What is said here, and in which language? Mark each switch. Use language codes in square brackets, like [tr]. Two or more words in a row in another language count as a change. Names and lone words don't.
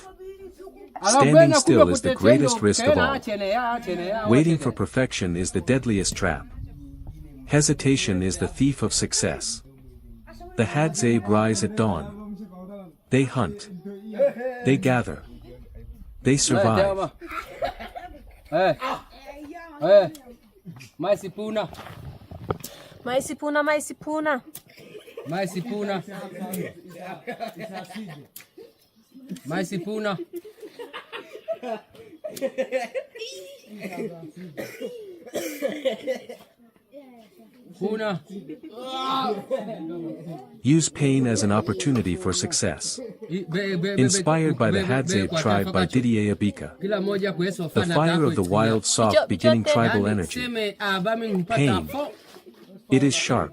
[en] Standing still is the greatest risk of all. Waiting for perfection is the deadliest trap. Hesitation is the thief of success. The Hadzabe rise at dawn. They hunt. They gather. They survive. Mais sipuna. Mais sipuna, mais sipuna. Mais sipuna. Mais sipuna. Puna. Use pain as an opportunity for success. Inspired by the Hadzabe tribe by Didier Abika. The fire of the wild, soft, beginning tribal energy. Pain. It is sharp.